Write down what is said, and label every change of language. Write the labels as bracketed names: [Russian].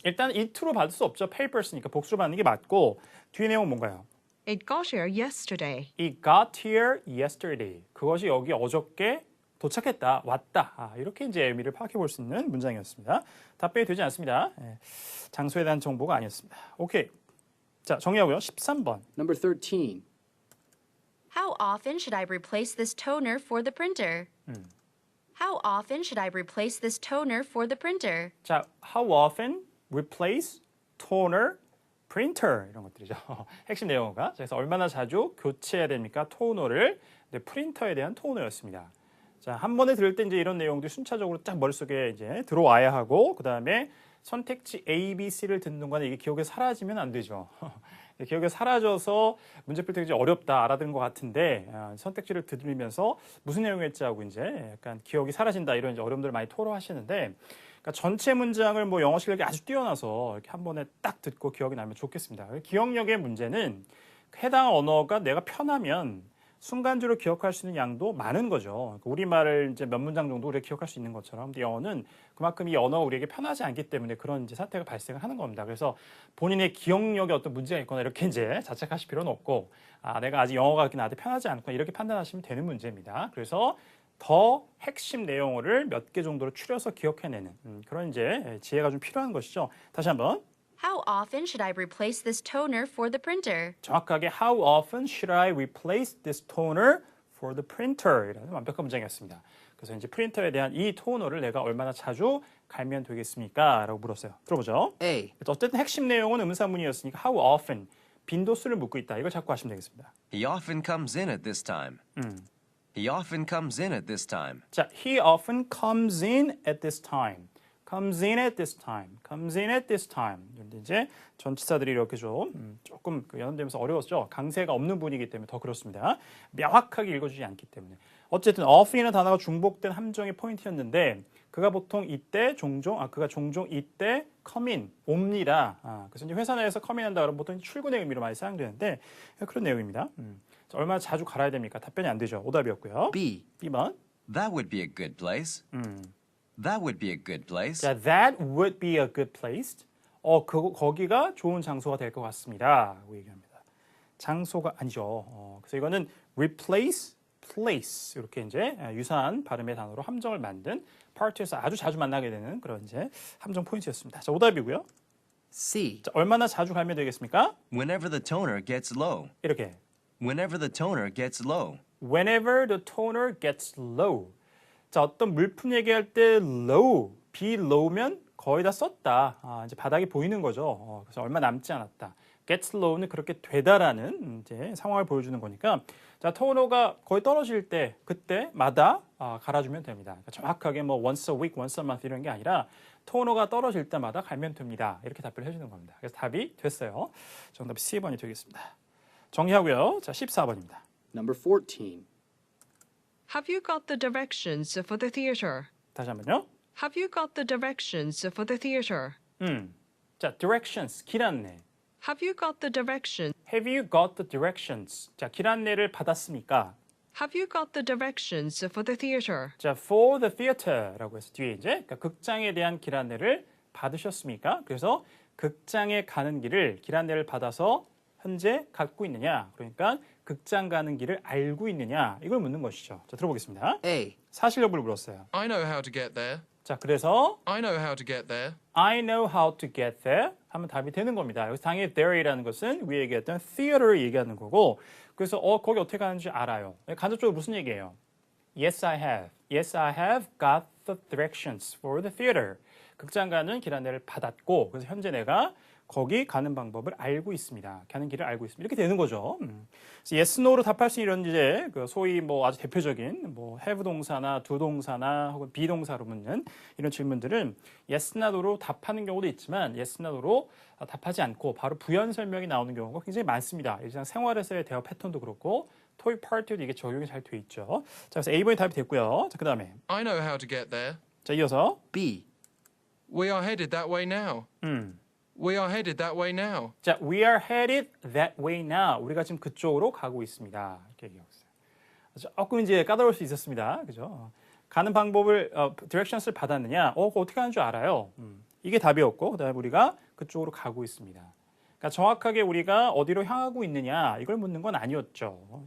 [Korean] 일단 it로 받을 수 없죠. papers니까 복수로 받는 게 맞고 뒤에 내용 뭔가요? [English] It got here yesterday. It got here yesterday. [Korean] 그것이 여기 어저께 도착했다, 왔다. 이렇게 이제 의미를 파악해 볼 수 있는 문장이었습니다. 답변이 되지 않습니다. 예. 장소에 대한 정보가 아니었습니다. 오케이. 자, 정리하고요. 13번. [English] Number 13. How often should I replace this toner for the printer? How often should I replace this toner for the printer? 자, how often replace toner, printer [Korean] 이런 것들이죠. 핵심 내용어가. 그래서 얼마나 자주 교체해야 됩니까? 토너를. 네, 프린터에 대한 토너였습니다. 자, 한 번에 들을 때 이제 이런 내용들이 순차적으로 딱 머릿속에 이제 들어와야 하고 그다음에 선택지 A, B, C를 듣는 동안에 이게 기억에 사라지면 안 되죠. 기억에 사라져서 문제 풀 때 이제 어렵다 알아듣는 것 같은데 선택지를 들으면서 무슨 내용이었지 하고 이제 약간 기억이 사라진다 이런 이제 어려움들을 많이 토로하시는데 그러니까 전체 문장을 뭐 영어 실력이 아주 뛰어나서 이렇게 한 번에 딱 듣고 기억이 나면 좋겠습니다. 기억력의 문제는 해당 언어가 내가 편하면 순간적으로 기억할 수 있는 양도 많은 거죠. 그러니까 우리말을 이제 몇 문장 정도 우리가 기억할 수 있는 것처럼, 근데 영어는 그만큼 이 언어가 우리에게 편하지 않기 때문에 그런 이제 사태가 발생을 하는 겁니다. 그래서 본인의 기억력에 어떤 문제가 있거나 이렇게 이제 자책하실 필요는 없고, 내가 아직 영어가 그렇게 나한테 편하지 않구나 이렇게 판단하시면 되는 문제입니다. 그래서 더 핵심 내용을 몇 개 정도로 추려서 기억해내는 그런 이제 지혜가 좀 필요한 것이죠. 다시 한번. [English] How often should I replace this toner for the printer? 정확하게 How often should I replace this toner for the printer? [Korean] 이라는 완벽한 문장이었습니다. 그래서 이제 프린터에 대한 이 토너를 내가 얼마나 자주 갈면 되겠습니까? 라고 물었어요. 들어보죠. A. 어쨌든 핵심 내용은 의문사문이었으니까 How often, 빈도수를 묻고 있다. 이걸 잡고 하시면 되겠습니다. [English] He often comes in at this time. He often comes in at this time. 자, He often comes in at this time. comes in at this time. comes in at this time. [Korean] 그런데 이제 전치사들이 이렇게 좀 조금 연결되면서 어려웠죠. 강세가 없는 분이기 때문에 더 그렇습니다. 명확하게 읽어주지 않기 때문에. 어쨌든 often이라는 단어가 중복된 함정의 포인트였는데 그가 보통 이때 그가 종종 이때 come in 옵니다. 그래서 이제 회사 내에서 come in 한다 그러면 보통 출근의 의미로 많이 사용되는데 그런 내용입니다. 자, 얼마나 자주 갈아야 됩니까? 답변이 안 되죠. 오답이었고요. B. B번. [English] That would be a good place. That would be a good place. 자, that would be a good place. [Korean] 거기가 좋은 장소가 될 것 같습니다. 라고 얘기합니다. 장소가 아니죠. 그래서 이거는 replace, place 이렇게 이제 유사한 발음의 단어로 함정을 만든 파트에서 아주 자주 만나게 되는 그런 이제 함정 포인트였습니다. 자, 오답이고요. C. 자, 얼마나 자주 갈면 되겠습니까? [English] Whenever the toner gets low. [Korean] 이렇게. [English] Whenever the toner gets low. Whenever the toner gets low. [Korean] 자, 어떤 물품 얘기할 때 low, be low면 거의 다 썼다. 이제 바닥이 보이는 거죠. 그래서 얼마 남지 않았다. gets low는 그렇게 되다라는 이제 상황을 보여주는 거니까 자, 토너가 거의 떨어질 때 그때마다 갈아주면 됩니다. 그러니까 정확하게 뭐 [English] once a week, once a month [Korean] 이런 게 아니라 토너가 떨어질 때마다 갈면 됩니다. 이렇게 답변을 해주는 겁니다. 그래서 답이 됐어요. 정답이 C번이 되겠습니다. 정리하고요. 자, 14번입니다. [English] Number 14. Have you got the directions for the theater? [Korean] 다시 한번요. [English] Have you got the directions for the theater? [Korean] 자, directions, 길 안내. [English] Have you got the directions? Have you got the directions? [Korean] 자, 길 안내를 받았습니까? [English] Have you got the directions for the theater? [Korean] 자, [English] for the theater [Korean] 라고 해서 뒤에 이제 그러니까 극장에 대한 길 안내를 받으셨습니까? 그래서 극장에 가는 길을 길 안내를 받아서 현재 갖고 있느냐? 그러니까 극장 가는 길을 알고 있느냐? 이걸 묻는 것이죠. 자, 들어보겠습니다. A. 사실 여부를 물었어요. [English] I know how to get there. [Korean] 자, 그래서 [English] I know how to get there. I know how to get there [Korean] 하면 답이 되는 겁니다. 여기서 당연히 there이라는 것은 위에 얘기했던 theater를 얘기하는 거고 그래서 거기 어떻게 가는지 알아요. 간접적으로 무슨 얘기예요? [English] Yes, I have. Yes, I have got the directions for the theater. [Korean] 극장 가는 길 안내를 받았고 그래서 현재 내가 거기 가는 방법을 알고 있습니다. 가는 길을 알고 있습니다. 이렇게 되는 거죠. 그래서 yes, no로 답할 수 있는 이제 그 소위 뭐 아주 대표적인 뭐 have 동사나 do 동사나 혹은 be 동사로 묻는 이런 질문들은 yes, no로 답하는 경우도 있지만 yes, no로 답하지 않고 바로 부연 설명이 나오는 경우가 굉장히 많습니다. 일상 생활에서의 대화 패턴도 그렇고 토익 파트도 이게 적용이 잘 돼 있죠. 자, 그래서 A번이 답이 됐고요. 자, 그다음에 [English] I know how to get there. [Korean] 자, 이어서 B. [English] We are headed that way now. We are headed that way now. 자, we are headed that way now. [Korean] 우리가 지금 그쪽으로 가고 있습니다. 이렇게 얘기하고 있어요. 조금 이제 까다로울 수 있었습니다. 그죠? 가는 방법을 directions를 받았느냐? 그거 어떻게 하는 줄 알아요. 이게 답이었고 그다음에 우리가 그쪽으로 가고 있습니다. 그러니까 정확하게 우리가 어디로 향하고 있느냐 이걸 묻는 건 아니었죠.